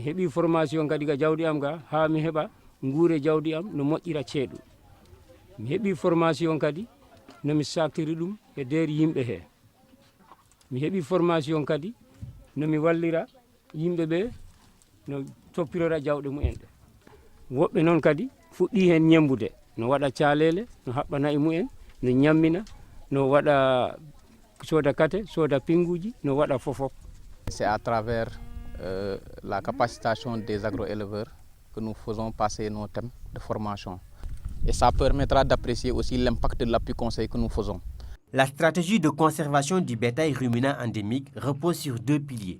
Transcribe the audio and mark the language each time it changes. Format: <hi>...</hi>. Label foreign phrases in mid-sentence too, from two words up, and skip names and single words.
<ff>heeɓi formation kadi ka jawdi am ga ha mi heɓa nguure jawdi am no moƴƴira ceeɗu mi heeɓi formation kadi no mi saktiri ɗum e nder yimɓe he mi heeɓi formation kadi no mi wallira yimɓe ɓe no toppirora jawɗe mumen ɗe woɓɓe noon kadi fuɗɗi hen ñembude no waɗa calele no haɓɓa nayi mumen no ñammina no waɗa soda kate soda pinguji no waɗa fofof.</ff> <fr>C'est à travers la capacitation des agroéleveurs que nous faisons passer nos thèmes de formation. Et ça permettra d'apprécier aussi l'impact de l'appui conseil que nous faisons. La stratégie de conservation du bétail ruminant endémique repose sur 2 piliers.</fr>